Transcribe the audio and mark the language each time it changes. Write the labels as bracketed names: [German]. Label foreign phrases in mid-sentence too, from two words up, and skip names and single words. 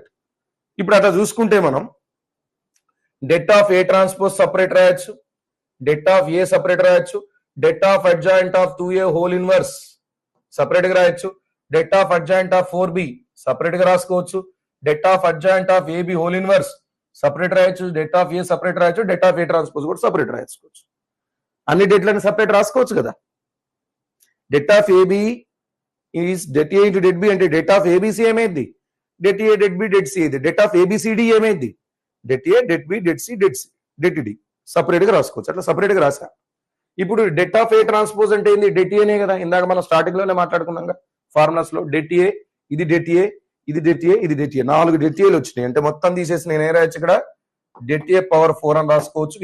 [Telugu] ఇప్పుడు అట్లా చూసుకుంటే మనం [English] det of A transpose separate రాయొచ్చు, det of A separate రాయొచ్చు, det of adjoint of 2A whole inverse separate [Telugu] గా రాయొచ్చు, [English] det of adjoint of 4B separate [Telugu] గా రాసుకోవచ్చు, [English] det of adjoint of AB whole inverse separate రాయొచ్చు, det of A separate రాయొచ్చు, det of A transpose [Telugu] కూడా సపరేట్ రాసుకోవచ్చు. అన్ని డెట్లను సపరేట్ రాసుకోవచ్చు కదా. [English] det of AB is det A into det B అంటే det of ABC ఏమైంది, det A det B det C ఇది. det of ABCD ఏమైంది, det A det B det C det D సపరేట్ [Telugu] గా రాసుకోవచ్చు. అట్లా సపరేట్ గా రాసా. ఇప్పుడు [English] det of A transpose [Telugu] అంటే ఏంది? డెట్ ఏనే కదా, ఇందాక మనం స్టార్టింగ్ లోనే మాట్లాడుకున్నాం కదా ఫార్ములాస్ లో. [English] det A, ఇది det A, ఇది det A, ఇది det A, 4 డెట్ ఏలు వచ్చినాయి. [Telugu] అంటే మొత్తం తీసేసి నేను ఏ రాయొచ్చు ఇక్కడ? [English] det A power 4 [Telugu] అని రాసుకోవచ్చు.